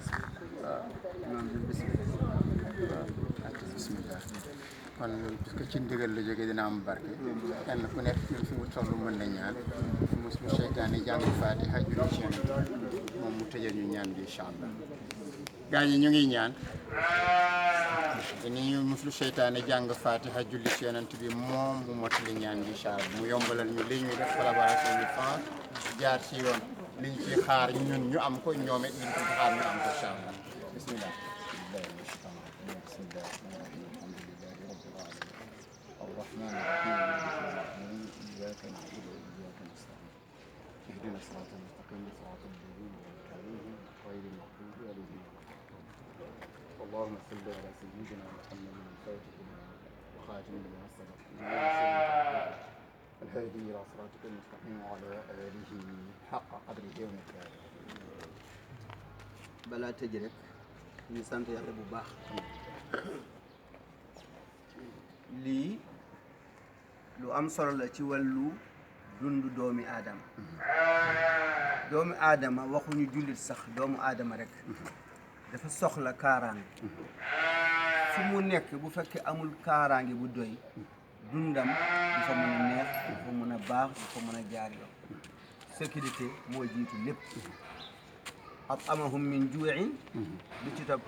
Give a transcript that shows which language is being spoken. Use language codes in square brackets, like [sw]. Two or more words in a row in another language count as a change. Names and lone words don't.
[wo] bismillah kon puisque ci ndigal la jógee dina am barke kenn ku nekk fi mu toll mën na ñaan muslu seytaane jàng Faatiha julli ci Yonent moom mu tëjee ñu ñaan bi [ar] إن شاء الله [wo] gaa ñi ñu ngi ñaan dañuy muslu seytaane jàng Faatiha julli ci Yonent bi moom mu mottali ñaan bi [ar] إن شاء الله [wo] mu yombalal ñu li ñuy def collaboration ñu fan jaar ci yoon liñ ci xaar ñun ñu am ko ñoom it liñ ci xaar ñu am ko [ar] إن شاء الله بسم الله الرحمن الرحيم إياك نعبد وإياك نستعين اهدنا الصراط المستقيم صراط الذين أنعمت عليهم غير المغضوب عليهم اللهم صل على سيدنا محمد الفاتح وخاتم لما سبق الهادي إلى صراطك المستقيم وعلى آله حق قدره ومقداره [wo] balaa tëj rek ñu sant yàlla bu baax lii lu am solo la ci wàllu dundu doomi aadama waxuñu jullit sax doomu aadama rek dafa soxla kaaraange fu mu nekk bu fekkee amul kaaraange bu doy dundam du fa mën a neex du fa mën a baax du fa mën a jaar yoon sécurité moo jiitu lépp [ar] أطعمهم من جوع [wo] lu ci topp